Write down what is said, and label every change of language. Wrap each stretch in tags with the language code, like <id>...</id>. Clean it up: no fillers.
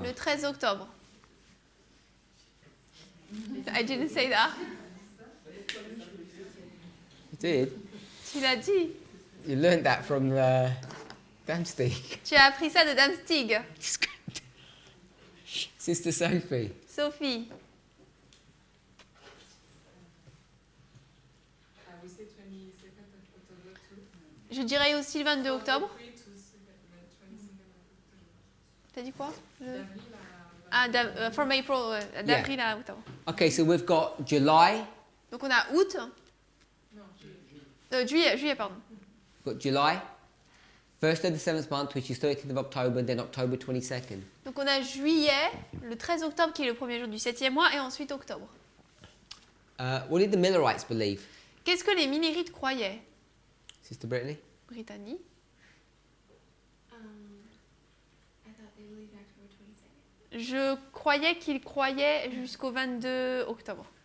<fr>le 13 octobre.</fr> <en>I didn't say that. You did?</en> <fr>Tu l'as dit.</fr> <en>You learned that from Damstig.</en> <fr>Tu as appris ça de Dame Stig.</fr> <en>Sister Sophie.</en> <fr>Sophie.</fr> <en>We say 22nd of October too.</en> <fr>Je dirais aussi le 22 octobre.</fr> <en>Agree to 22nd of October.</en> <fr>T'as dit quoi? D'avril</fr> <en>Ah, from April,</en> <fr>d'avril à octobre.</fr> <en>Okay, so we've got July.</en> <fr>Donc on a août. Non, Juillet, pardon.</fr> <en>Got July. First of the 7th month, which is 13th of October, then October 22nd.</en> <fr>Donc on a juillet, le 13 octobre qui est le premier jour du 7e mois, et ensuite octobre.</fr> <en>What did the Millerites believe?</en> <fr>Qu'est-ce que les Millerites croyaient?</fr> <en>Sister Brittany?</en> <fr>Brittany.</fr> <en>I thought they believed October 22nd.</en> <fr>Je croyais qu'ils croyaient jusqu'au 22 octobre.</fr>